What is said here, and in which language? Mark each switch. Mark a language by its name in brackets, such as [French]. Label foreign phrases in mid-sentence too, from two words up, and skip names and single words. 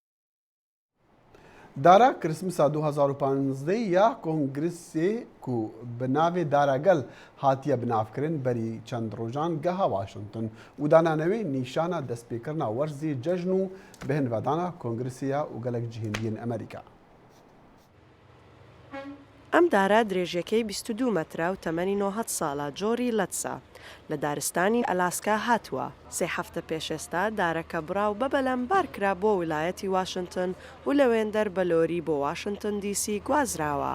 [Kurdish] Dara Kirismesa 2015 ya Kongresê ku bi navê Dara Gel hatiye binavkirin berî çend rojan geha Washington û dananewê nîşana destpêkirina werzê cejn û bihinvedana Kongresiya û gelek cihêndiyên Amerîka. [Central Kurdish] ئەم دارە درێژەکەی 22 مەترە و تەمەنی 90 ساڵە جۆری لەتسا لە دارستانی ئەلاسکا هاتووە. سێ هەفتە پێشێستا دارەکە بڕاو بەبەلەمبار کرا بۆ ویلایەتی واشنگتن و لەوێندەر بەلۆری بۆ واشنگتن دیسی گوازراوە.